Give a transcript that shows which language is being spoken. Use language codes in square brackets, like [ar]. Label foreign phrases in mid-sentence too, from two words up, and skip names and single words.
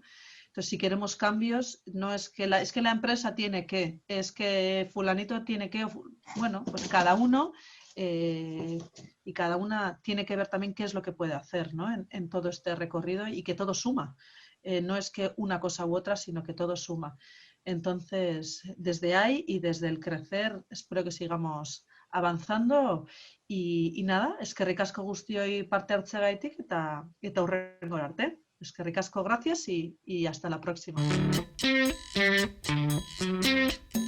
[es] Entonces, si queremos cambios, no es que la empresa tiene que, es que fulanito tiene que, bueno, pues cada uno y cada una tiene que ver también qué es lo que puede hacer, ¿no? en todo este recorrido y que todo suma. No es que una cosa u otra, sino que todo suma. Entonces, desde ahí y desde el crecer, espero que sigamos avanzando y nada, [eu] eskerrik asko guztioi parte hartzeagaitik eta hurrengora arte. Eskerrik asko, [es] gracias y hasta la próxima.